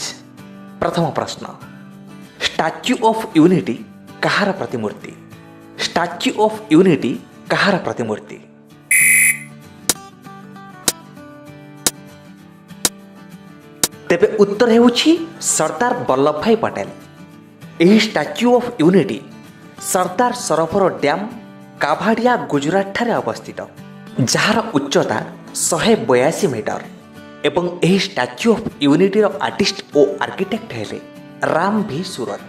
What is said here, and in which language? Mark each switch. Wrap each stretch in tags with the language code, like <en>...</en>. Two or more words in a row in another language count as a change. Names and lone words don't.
<or>ପ୍ରଥମ ପ୍ରଶ୍ନ, ଷ୍ଟାଚ୍ୟୁ ଅଫ୍ ୟୁନିଟି କାହାର ପ୍ରତିମୂର୍ତ୍ତି? ଷ୍ଟାଚ୍ୟୁ ଅଫ୍ ୟୁନିଟି କାହାର ପ୍ରତିମୂର୍ତ୍ତି? ତେବେ ଉତ୍ତର ହେଉଛି ସର୍ଦ୍ଦାର ବଲ୍ଲଭ ଭାଇ ପଟେଲ। ଏହି ଷ୍ଟାଚ୍ୟୁ ଅଫ୍ ୟୁନିଟି ସର୍ଦ୍ଦାର ସରୋବର ଡ୍ୟାମ୍ କାଭାଡ଼ିଆ ଗୁଜରାଟ ଠାରେ ଅବସ୍ଥିତ, ଯାହାର ଉଚ୍ଚତା 182 ମିଟର ଏବଂ ଏହି ଷ୍ଟାଚ୍ୟୁ ଅଫ୍ ୟୁନିଟିର ଆର୍ଟିଷ୍ଟ ଓ ଆର୍କିଟେକ୍ଟ ହେଲେ ରାମ ଭି ସୁରତ।</or>